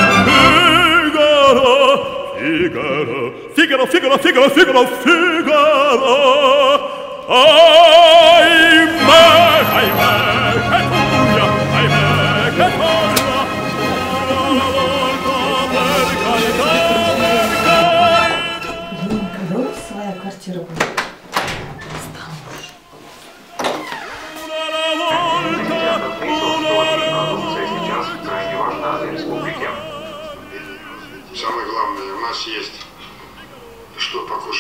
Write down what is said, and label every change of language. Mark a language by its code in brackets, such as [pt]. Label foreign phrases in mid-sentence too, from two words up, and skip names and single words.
[it] Figaro, Figaro, Figaro, Figaro, Figaro, Figaro, ahimè, ahimè, che furia, ahimè, che folla, una volta per carità, per carità. [ru] Блин, когда у вас своя квартира будет? Самое главное, у нас есть что покушать.